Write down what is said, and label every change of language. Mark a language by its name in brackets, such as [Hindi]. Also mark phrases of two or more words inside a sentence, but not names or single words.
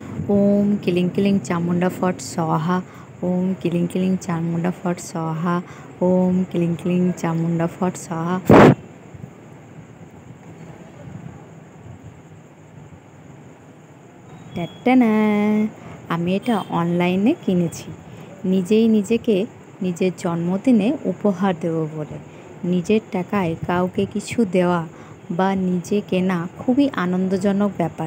[Sanskrit] ओम किलिंग किलिंग चामुंडा फट स्वाहा। ओम किलिंग किलिंग चामुंडा फट स्वाहा। ओम किलिंग किलिंग चामुंडा फट स्वाहा। [Bangla] ট্যাটানা, আমি এটা অনলাইনে কিনেছি নিজেই নিজেকে নিজের জন্মদিনে উপহার দেব বলে। নিজের টাকায় কাউকে কিছু দেওয়া বা নিজে কেনা খুবই আনন্দজনক ব্যাপার।